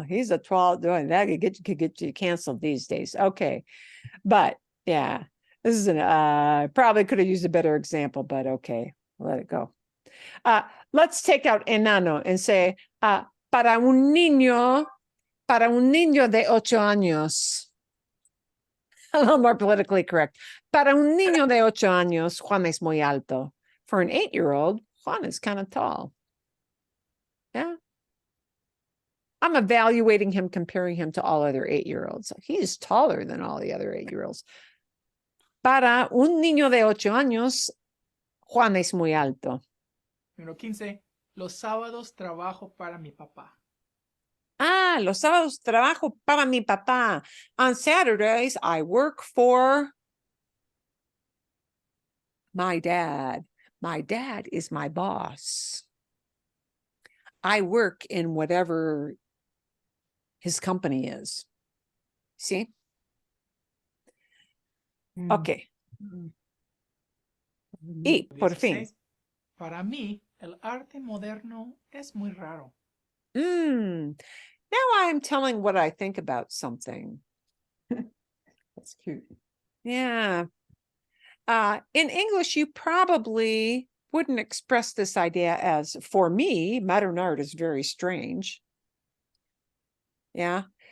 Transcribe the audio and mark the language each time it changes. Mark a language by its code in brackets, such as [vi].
[en] He's a tall, that could get you canceled these days. Okay. But yeah, this is probably could have used a better example, but okay, let it go. Let's take out enano and say, [es] para un niño de 8 años. [en] A little more politically correct. [es] Para un niño de 8 años, Juan es muy alto. [en] For an 8-year-old, Juan is kind of tall. Yeah. I'm evaluating him, comparing him to all other 8-year-olds. He's taller than all the other 8-year-olds. [es] Para un niño de 8 años, Juan es muy alto. Número 15. Los sábados trabajo para mi papá. Los sábados trabajo para mi papá. [en] On Saturdays, I work for my dad. My dad is my boss. I work in whatever his company is. See? Okay. [es] Y, por fin. [en] 16. [es] Para mí, el arte moderno es muy raro. [en] Now I'm telling what I think about something. That's cute. Yeah. In English, you probably wouldn't express this idea as, for me, modern art is very strange. Yeah.